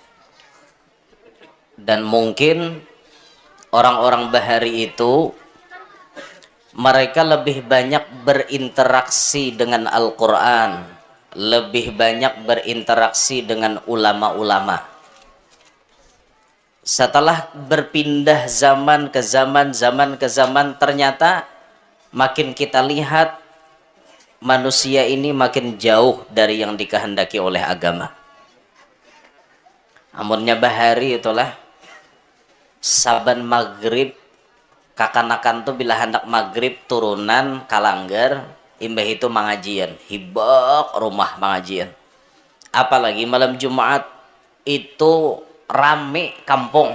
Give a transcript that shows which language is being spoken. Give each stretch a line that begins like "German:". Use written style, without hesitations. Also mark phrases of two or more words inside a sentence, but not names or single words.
Indonesian: Dan mungkin orang-orang bahari itu mereka lebih banyak berinteraksi dengan Al-Quran, lebih banyak berinteraksi dengan ulama-ulama. Setelah berpindah zaman ke zaman, ternyata makin kita lihat manusia ini makin jauh dari yang dikehendaki oleh agama.
Banjar: Amunnya bahari itulah saban maghrib, kakanakan tuh bila hendak maghrib turunan kalanggar, imbah itu mangajian, hibak rumah mangajian.
Indonesian: Apalagi malam Jumat itu rame kampung.